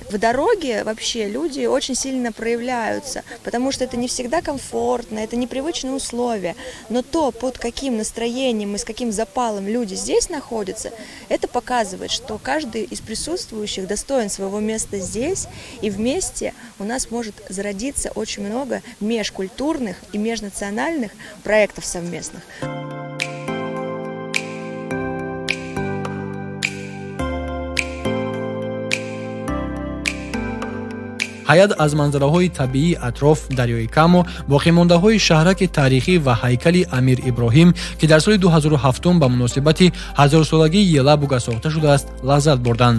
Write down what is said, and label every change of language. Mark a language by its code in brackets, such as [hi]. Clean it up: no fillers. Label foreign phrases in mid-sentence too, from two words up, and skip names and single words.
[ru] В дороге вообще люди очень сильно проявляются, потому что это не всегда комфортно, это непривычные условия, но то, под каким настроением и с каким запалом люди здесь находятся, это показывает, что каждый из присутствующих достоин своего места здесь, и вместе у нас может зародиться очень много межкультурных и межнациональных проектов совместных. [tg] ҳайат аз манзараҳои табиии атроф дарёи Камо, боқимондаҳои шаҳраки таърихӣ ва ҳайкали Амир Иброҳим, ки дар соли 2007 ба муносибати ҳазорсолагии Елабуга сохта шудааст, лаззат бурданд.